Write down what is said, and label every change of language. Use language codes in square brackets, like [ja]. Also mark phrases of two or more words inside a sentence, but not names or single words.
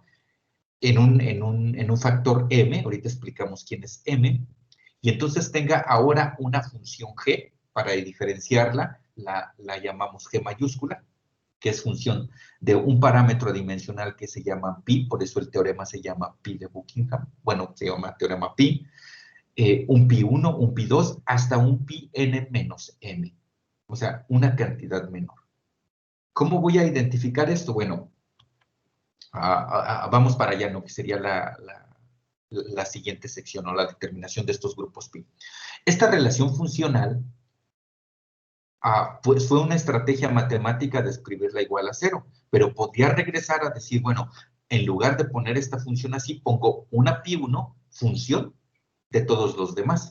[es] en un factor m, ahorita explicamos quién es m, y entonces tenga ahora una función g, para diferenciarla, la llamamos g mayúscula, que es función de un parámetro adimensional que se llama pi, por eso el teorema se llama Pi de Buckingham, bueno, se llama teorema pi, un pi 1, un pi 2, hasta un pi n menos m, o sea, una cantidad menor. ¿Cómo voy a identificar esto? Bueno, vamos para allá, ¿no? Que sería la siguiente sección, o la determinación de estos grupos pi. Esta relación funcional pues fue una estrategia matemática de escribirla igual a 0, pero podía regresar a decir, bueno, en lugar de poner esta función así, pongo una pi1 función de todos los demás.